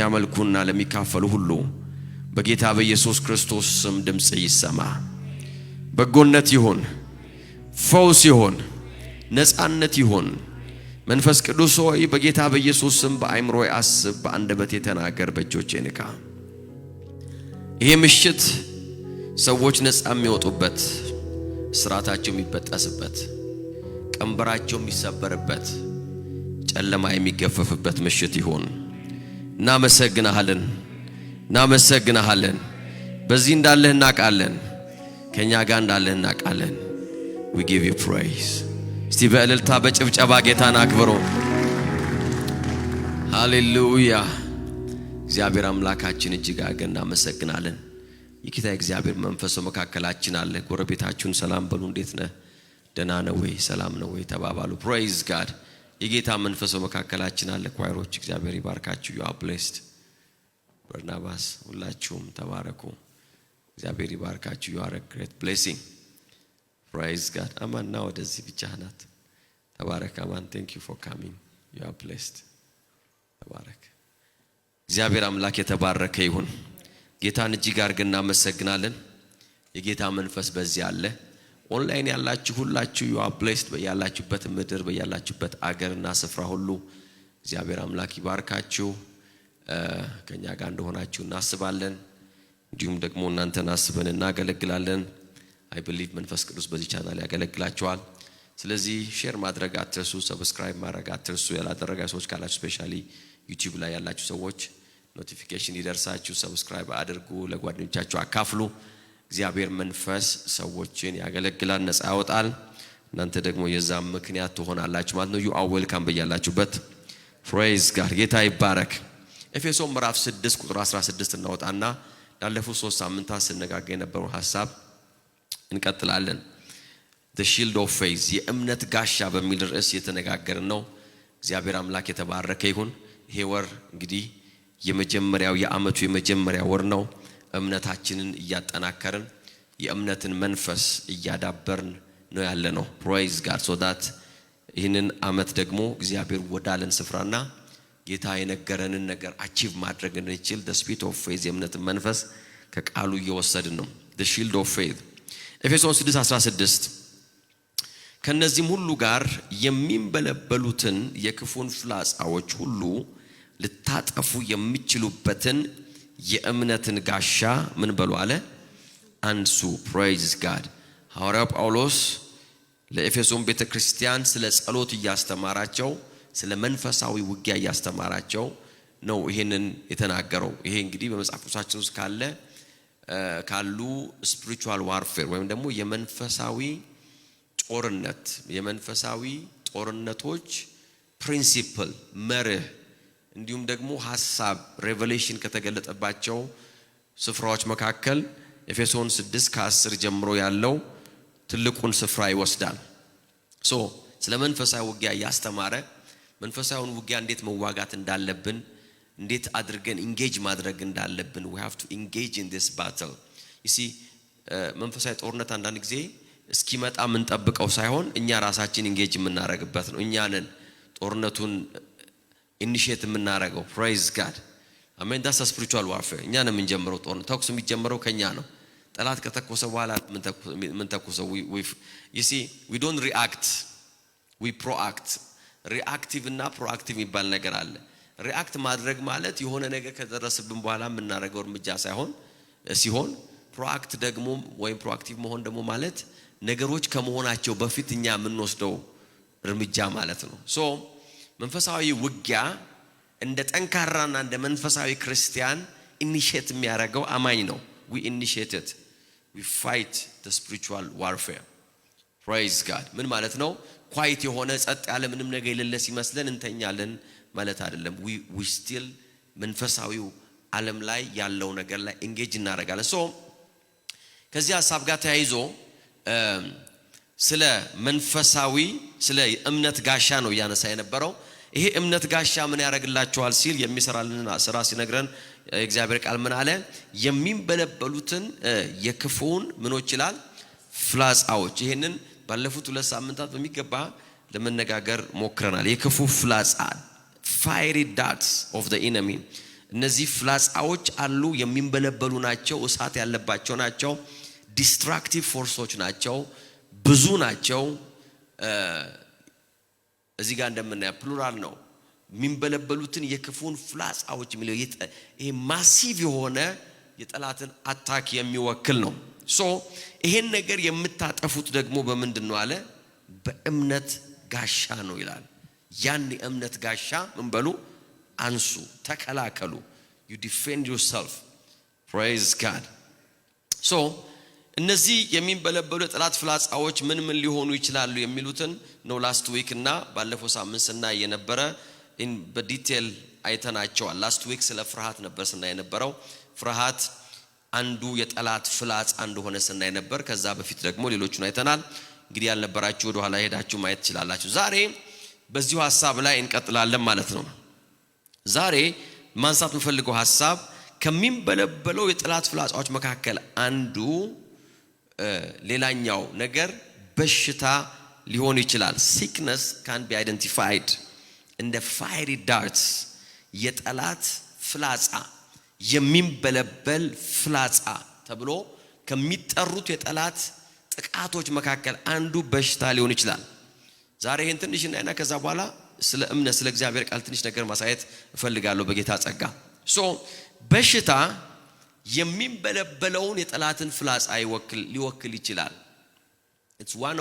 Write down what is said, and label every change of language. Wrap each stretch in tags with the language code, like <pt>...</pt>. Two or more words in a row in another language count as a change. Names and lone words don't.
<am>አንተን ለሚያመልኩና ለሚካፈሉ ሁሉ በጌታ በኢየሱስ ክርስቶስ ስም ድምጽ ይሰማ። በጎነት ይሁን፣ ፈውስ ይሁን፣ ነፃነት ይሁን። መንፈስ ቅዱስ ሆይ በጌታ በኢየሱስ ስም በአእምሮዬ አስብ፣ በአንደበቴ ተናገር፣ በእጆቼ ንካ። ይሄ ምሽት ሰዎች ነፃ የሚወጡበት፣ ስራታቸው የሚበጠስበት፣ ቀንበራቸው የሚሰበርበት፣ ጨለማ የሚገፈፍበት ምሽት ይሁን። እናመሰግናለን። በዚህ እንዳለህ እናውቃለን፣ ከኛ ጋር እንዳለህ እናውቃለን።</am> <en>we give you praise።</en> <am>እስቲ በእልልታ በጭብጨባ ጌታን አክብሩ። ሃሌሉያ። እግዚአብሔር አምላካችን እጅግ አድርገን እናመሰግናለን። የጌታ እግዚአብሔር መንፈስ በመካከላችን አለ። ጎረቤታችሁን ሰላም በሉ። እንዴት ነህ? ደህና ነው ወይ? ሰላም ነው ወይ ተባባሉ።</am> <en>praise God።</en> <am>የጌታ መንፈስ በመካከላችን አለ። ኳይሮች እግዚአብሔር ይባርካችሁ።</am> <en>you are blessed።</en> <am>በርናባስ ሁላችሁም ተባረኩ። እግዚአብሔር ይባርካችሁ።</am> <en>you are a great blessing። praise God።</en> <am>አማንና ወደዚህ ብቻ ናት። ተባረክ አማን።</am> <en>thank you for coming። you are blessed።</en> <am>ተባረክ። እግዚአብሔር አምላክ የተባረከ ይሁን። ጌታን እጅግ አድርገን እናመሰግናለን። የጌታ መንፈስ በዚህ አለ። ኦንላይን ያላችሁ ሁላችሁ</am> <en>you are blessed።</en> <am>በያላችሁበት ምድር በያላችሁበት አገርና ስፍራ ሁሉ እግዚአብሔር አምላክ ይባርካችሁ። ከኛ ጋር እንደሆናችሁ እናስባለን። እንዲሁም ደግሞ እናንተን አስበን እናገለግላለን።</am> <en>I believe</en> <am>መንፈስ ቅዱስ በዚህ ቻናል ያገለግላችኋል። ስለዚህ ሼር ማድረግ አትርሱ፣ ሰብስክራይብ ማድረግ አትርሱ። ያላደረጋችሁ ሰዎች ካላችሁ ስፔሻሊ ዩቲዩብ ላይ ያላችሁ ሰዎች ኖቲፊኬሽን ይደርሳችሁ፣ ሰብስክራይብ አድርጉ፣ ለጓደኞቻችሁ አካፍሉ። እግዚአብሔር መንፈስ ሰዎችን ያገለግላል፣ ነፃ ያወጣል። እናንተ ደግሞ የዛም ምክንያት ትሆናላችሁ ማለት ነው።</am> <en>you are welcome</en> <am>በያላችሁበት።</am> <en>praise God።</en> <am>ጌታ ይባረክ። ኤፌሶን ምዕራፍ 6 ቁጥር 16 እናወጣና ላለፉት 3 ሳምንታት ስነጋገር የነበረው ሐሳብ እንቀጥላለን።</am> <en>the shield of faith</en> <am>የእምነት ጋሻ በሚል ርዕስ የተነጋገርን ነው። እግዚአብሔር አምላክ የተባረከ ይሁን። ይሄ ወር እንግዲህ የመጀመሪያው የዓመቱ የመጀመሪያ ወር ነው። እምነታችንን እያጠናከርን የእምነትን መንፈስ እያዳበርን ነው ያለነው።</am> <en>praise God so that</en> <am>ይህንን ዓመት ደግሞ እግዚአብሔር ወዳለን ስፍራና ጌታ የነገረንን ነገር አቺቭ ማድረግ እንድንችል</am> <en>the spirit of faith</en> <am>የእምነትን መንፈስ ከቃሉ እየወሰድን ነው።</am> <en>the shield of faith</en> <am>ኤፌሶን 6:16 ከነዚህም ሁሉ ጋር የሚንበለበሉትን የክፉን ፍላጻዎች ሁሉ ልታጠፉ የሚችሉበትን የእምነትን ጋሻ ምን በሉ አለ? አንሱ።</am> <en>praise God።</en> <am>ሐዋርያው ጳውሎስ ለኤፌሶን ቤተክርስቲያን ስለ ጸሎት እያስተማራቸው፣ ስለ መንፈሳዊ ውጊያ እያስተማራቸው ነው ይሄንን የተናገረው። ይሄ እንግዲህ በመጽሐፍ ቅዱሳችን ውስጥ ካሉ</am> <en>spiritual warfare</en> <am>ወይም ደግሞ የመንፈሳዊ ጦርነት የመንፈሳዊ ጦርነቶች ፕሪንሲፕል መርህ እንዲሁም ደግሞ ሐሳብ ሬቨሌሽን ከተገለጠባቸው ስፍራዎች መካከል ኤፌሶን 6:10 ጀምሮ ያለው ትልቁን ስፍራ ይወስዳል። ስለ መንፈሳዊ ውጊያ ያስተማረ መንፈሳዊውን ውጊያ እንዴት መዋጋት እንዳለብን እንዴት አድርገን ኢንጌጅ ማድረግ እንዳለብን</am> <en>we have to engage in this battle። you see</en> <am>መንፈሳዊ ጦርነት አንዳንድ ጊዜ እስኪመጣ ምን ጠብቀው ሳይሆን እኛ ራሳችን ኢንጌጅ የምናረግበት ነው። እኛ ነን ጦርነቱን ኢኒሺየት የምናረገው።</am> <en>praise God</en> <am>አሜን።</am> <en>that's a spiritual warfare።</en> <am>እኛ ነን የምንጀምረው ጦርነት። ተኩስ የሚጀምረው ከኛ ነው። ጠላት ከተኮሰ በኋላ ምን ተኮሰው</am> <en>you see we don't react, we proact።</en> <am>ሪአክቲቭ እና ፕሮአክቲቭ የሚባል ነገር አለ። ሪአክት ማድረግ ማለት የሆነ ነገር ከደረሰብን በኋላ የምናረገው እርምጃ ሲሆን ፕሮአክት ደግሞ ወይም ፕሮአክቲቭ መሆን ደግሞ ማለት ነገሮች ከመሆናቸው በፊት እኛ የምንወስደው እርምጃ ማለት ነው። መንፈሳዊ ውጊያ እንደ ጠንካራና እንደ መንፈሳዊ ክርስቲያን ኢኒሺየት የሚያደርገው አማኝ ነው።</am> <en>we initiate it, we fight the spiritual warfare። praise God</en> <am>ምን ማለት ነው? ኳይት የሆነ ጸጥ ያለ ምንም ነገር የሌለ ሲመስለን እንተኛለን ማለት አይደለም።</am> <en>we still</en> <am>መንፈሳዊው ዓለም ላይ ያለው ነገር ላይ ኢንጌጅ እናደርጋለን። ከዚህ ሐሳብ ጋር ተያይዞ ስለ መንፈሳዊ ስለ እምነት ጋሻ ነው ያነሳ የነበረው። ይሄ እምነት ጋሻ ምን ያደርግላችኋል ሲል የሚሰራልን ስራ ሲነግረን እግዚአብሔር ቃል ምን አለ? የሚንበለበሉትን የክፉን ምኖች ይላል ፍላጻዎች። ይሄንን ባለፉት 2 ሳምንታት በሚገባ ለመነጋገር ሞክረናል። የክፉ ፍላጻ</am> <en>fiery darts of the enemy</en> <am>እነዚህ ፍላጻዎች አሉ የሚንበለበሉ ናቸው እሳት ያለባቸው ናቸው</am> <en>destructive forces</en> <am>ናቸው ብዙ ናቸው እዚህ ጋር እንደምናየው ፕሉራል ነው የሚንበለበሉትን የክፉን ፍላጻዎች የሚለው ይሄ ማሲቭ የሆነ የጠላትን አታክ የሚወክል ነው ሶ ይሄን ነገር የምታጠፉት ደግሞ በምንድነው አለ በእምነት ጋሻ ነው ይላል ያን የእምነት ጋሻ ምን በሉ አንሱ ተከላከሉ</am> <en>you defend yourself praise god so</en> <am>እነዚህ የሚንበለበሉ የጠላት ፍላጻዎች ምን ሊሆኑ ይችላሉ የሚሉትን ነው</am> <en>last week</en> <am>እና ባለፈው ሳምንት ስናይ የነበረ በዲቴል አይተናቸዋል</am> <en>last week</en> <am>ስለ ፍርሃት ነበር ስናይ የነበረው ፍርሃት አንዱ የጠላት ፍላጻ እንደሆነ ስናይ ነበር ከዛ በፊት ደግሞ ሌሎቹን አይተናል እንግዲህ ያልነበራችሁ ወደ ኋላ ሄዳችሁ ማየት ትችላላችሁ ዛሬ በዚሁ ሐሳብ ላይ እንቀጥላለን ማለት ነው ዛሬ ማንሳት የምፈልገው ሐሳብ ከሚንበለበለው የጠላት ፍላጻዎች መካከል አንዱ ሌላኛው ነገር በሽታ ሊሆን ይችላል</am> <en>sickness can be identified in the fiery darts</en> <am>የጠላት ፍላጻ የሚንበለበል ፍላጻ ተብሎ ከሚጠሩት የጠላት ጥቃቶች መካከል አንዱ በሽታ ሊሆን ይችላል ዛሬ ይሄን ትንሽ እናይና ከዛ በኋላ ስለ እምነት ስለ እግዚአብሔር ቃል ትንሽ ነገር ማሳየት እፈልጋለሁ በጌታ ጸጋ ሶ በሽታ የሚንበለበለውን የጠላትን ፍላጻ ሊወክል ይችላል</am> <en>it's one</en>